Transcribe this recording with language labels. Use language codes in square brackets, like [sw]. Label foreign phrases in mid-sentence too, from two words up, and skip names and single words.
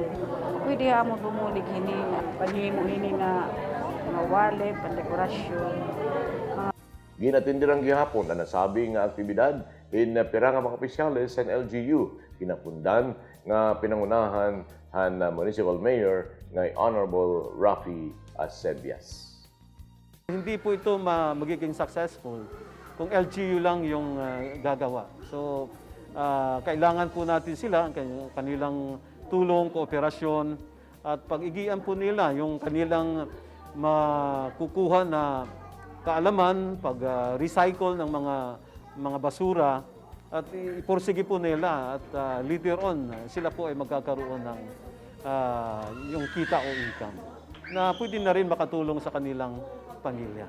[war] Pwede mo bumulig hini nga panhimo hini nga wallet, pandekorasyon. Ginatindirang gihapon na nasabi nga aktibidad in pira nga mga opisyales sa LGU, Kinapundan nga pinangunahan han [en] Municipal Mayor [war] nga Honorable Rafi Acebias. [tl] Hindi po ito magiging successful kung LGU lang yung gagawa. So, kailangan po natin sila, kanilang tulong, kooperasyon, at pag-igian po nila yung kanilang makukuha na kaalaman, pag-recycle ng mga basura at iporsige po nila at [en] later on [tl] sila po ay magkakaroon ng yung kita o income na pwede na rin makatulong sa kanilang pamilya.